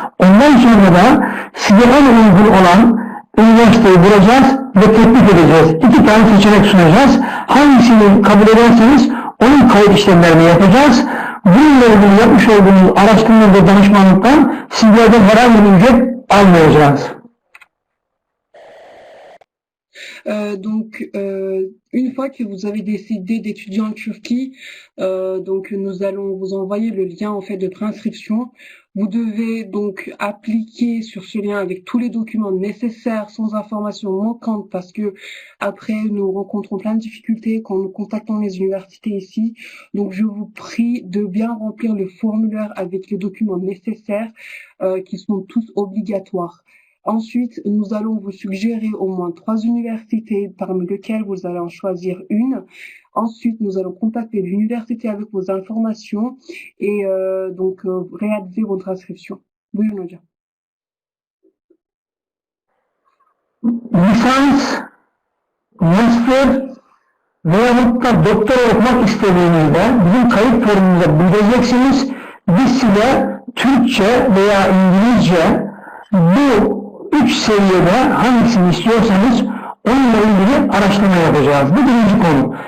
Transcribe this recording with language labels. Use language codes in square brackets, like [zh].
[tr] Ondan sonra da size en uygun olan üniversiteyi bulacağız ve teklif edeceğiz. 2 tane seçenek sunacağız. Hangisini kabul ederseniz onun kayıt işlemlerini yapacağız. Bununla ilgili yapmış olduğunuz araştırma ve danışmanlıktan sizlerden herhangi bir ücret almayacağız. [fr] Une fois que vous avez décidé d'étudier en Turquie, nous allons vous envoyer le lien en fait de préinscription. Vous devez donc appliquer sur ce lien avec tous les documents nécessaires, sans informations manquantes, parce que après nous rencontrons plein de difficultés quand nous contactons les universités ici. Donc je vous prie de bien remplir le formulaire avec les documents nécessaires qui sont tous obligatoires. Ensuite, nous allons vous suggérer au moins 3 universités parmi lesquelles vous allez en choisir une. Ensuite, nous allons contacter l'université avec vos informations et réaliser votre inscription. [tr] Buyurun hocam. Lisans, master veyahut da doktora okumak istediğinizde bizim kayıt formumuza bildireceksiniz. Biz size Türkçe veya İngilizce bu 3 seviyede hangisini istiyorsanız onunla ilgili araştırma yapacağız. Bu birinci konu.